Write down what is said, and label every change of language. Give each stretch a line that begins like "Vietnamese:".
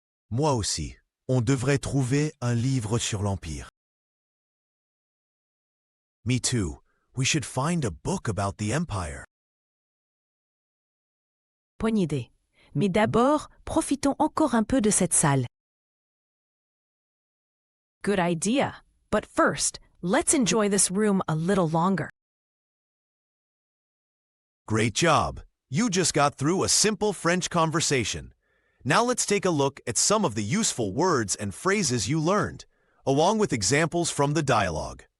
French: Moi aussi, on devrait trouver un livre sur l'Empire.
English: Me too. We should find a book about the empire.
French: Bonne idée. Mais d'abord, profitons encore un peu de cette salle.
English: Good idea. But first, let's enjoy this room a little longer. Great job. You just got through a simple French conversation. Now let's take a look at some of the useful words and phrases you learned, along with examples from the dialogue.